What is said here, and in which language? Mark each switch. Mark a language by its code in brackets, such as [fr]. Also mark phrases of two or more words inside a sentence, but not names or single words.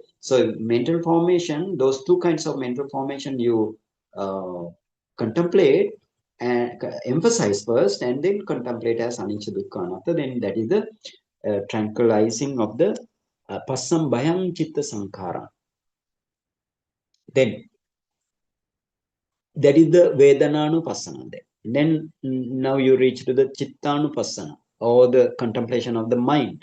[en] So mental formation, those two kinds of mental formation you uh, contemplate and emphasize first, and then contemplate as [pi] anicca, dukkha, anatta. [en] Then that is the tranquilizing of the [pi] Passam Bhayam Chitta Sankhara. [en] Then that is the Vedananupassana. Then now you reach to the Chittanupassana, or the contemplation of the mind.